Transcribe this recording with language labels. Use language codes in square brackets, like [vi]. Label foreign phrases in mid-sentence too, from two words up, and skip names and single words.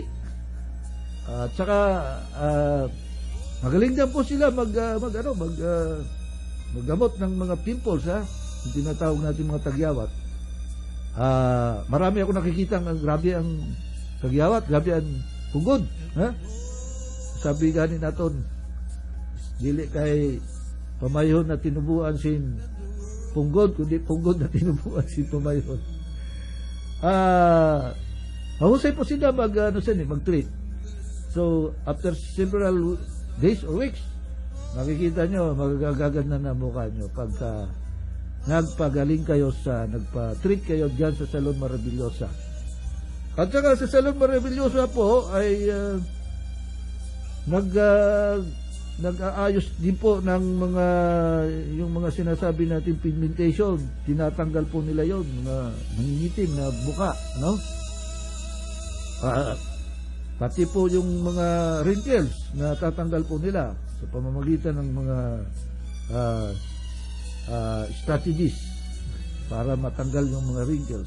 [tl] At saka magaling din po sila maggamot ng mga pimples, yung tinatawag natin mga tagyawat. Marami ako nakikita ng grabe ang tagyawat, grabe ang pugod, [msb] sabi ganin naton dili kay pamayon na tinubuan sin punggod kundi punggod na tinubuan sin pamayon. [tl] Mahusay po sila mag-treat. [en] So after several days or weeks, [tl] makikita nyo magagaganda na mukha nyo pagka nagpagaling kayo nagpa-treat kayo dyan sa Salon Maravillosa. At saka sa Salon Maravillosa po ay nag-aayos din po ng yung mga sinasabi natin pigmentation, tinatanggal po nila yon, mga nangingitim na buka, pati po yung mga wrinkles na tatanggal po nila sa pamamagitan ng mga strategies para matanggal yung mga wrinkles.